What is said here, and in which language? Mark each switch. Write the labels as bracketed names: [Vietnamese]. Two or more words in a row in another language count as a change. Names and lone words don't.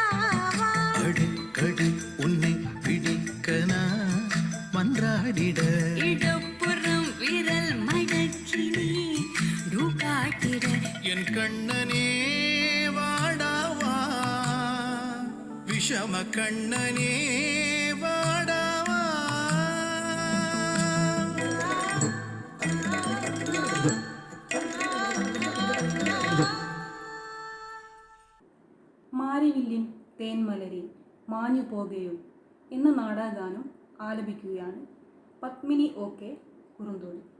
[Tamil] அடிக்கடி உன்னை பிடிக்க நான் மன்றாடிட இடப்புறம் விரல் மடக்கி நீ காட்டிட என் கண்ணனே வாடாவா விஷம கண்ணனே வாடாவா [Malayalam] മാരിവില്ലിൻ തേൻമലരിൽ മാഞ്ഞു പോകയോ എന്ന നാടകഗാനം ആലപിക്കുകയാണ് പത്മിനി ഓക്കെ കുറുന്തോടി.